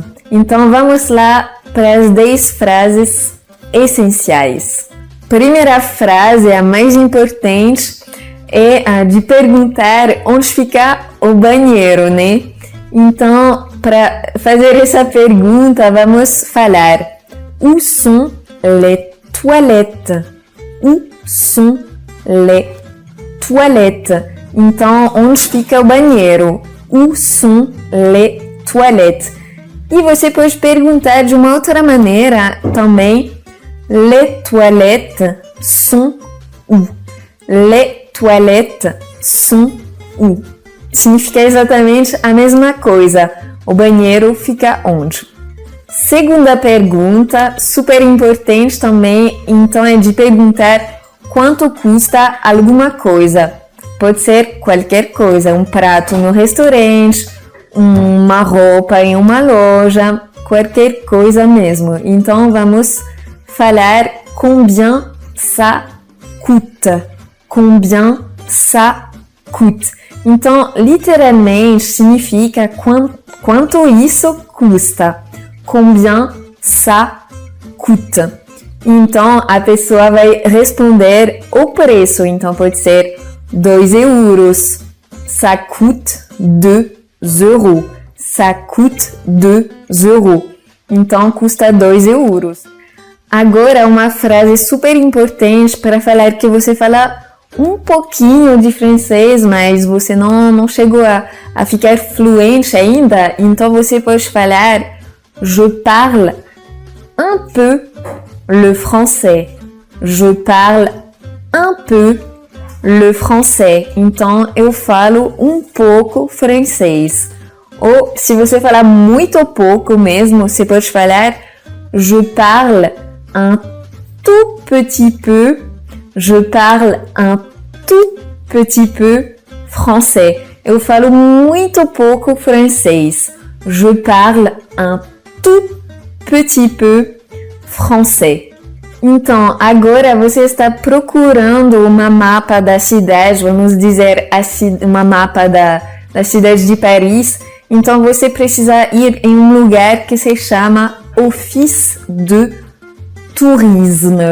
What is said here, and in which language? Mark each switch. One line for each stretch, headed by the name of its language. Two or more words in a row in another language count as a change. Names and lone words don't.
Portuguese: Então vamos lá para as 10 frases essenciais. Primeira frase, a mais importante, é a de perguntar onde fica o banheiro, né? Então, para fazer essa pergunta, vamos falar:
French: où sont les toilettes? Où sont les toilettes?
Portuguese: Então, onde fica o banheiro?
French: Où sont les toilettes?
Portuguese: E você pode perguntar de uma outra maneira também:
French: les toilettes sont où? Les toilettes sont où?
Portuguese: Significa exatamente a mesma coisa. O banheiro fica onde? Segunda pergunta, super importante também, então é de perguntar quanto custa alguma coisa. Pode ser qualquer coisa, um prato no restaurante, uma roupa em uma loja, qualquer coisa mesmo. Então vamos falar
French: combien ça coûte. Combien ça coûte.
Portuguese: Então, literalmente, significa quanto isso custa.
French: Combien ça coûte.
Portuguese: Então, a pessoa vai responder o preço. Então, pode ser 2 euros.
French: Ça coûte 2 euros. Ça coûte 2 euros.
Portuguese: Então, custa 2 euros. Agora, uma frase super importante para falar que você fala um pouquinho de francês, mas você não chegou a ficar fluente ainda, então você pode falar:
French: je parle un peu le français. Je parle un peu le français.
Portuguese: Então, eu falo um pouco francês. Ou, se você falar muito pouco mesmo, você pode falar:
French: je parle un tout petit peu. Je parle un tout petit peu français.
Portuguese: Eu falo muito pouco francês.
French: Je parle un tout petit peu français.
Portuguese: Então, agora você está procurando uma mapa da cidade, vamos dizer, uma mapa da cidade de Paris. Então, você precisa ir em um lugar que se chama Office de Tourisme.